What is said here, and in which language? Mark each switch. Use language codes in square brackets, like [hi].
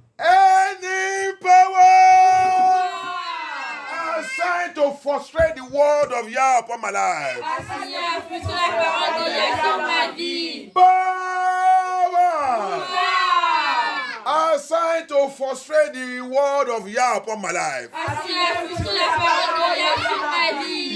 [en] any power assigned to frustrate the word of Yah upon my life. [fr] Assigné à frustrer la parole de Yah sur ma vie. [en] Power [fr] Pouvoir. [en] assigned to frustrate the word of Yah upon my life. [fr] Assigné à frustrer la parole de Yah sur ma vie.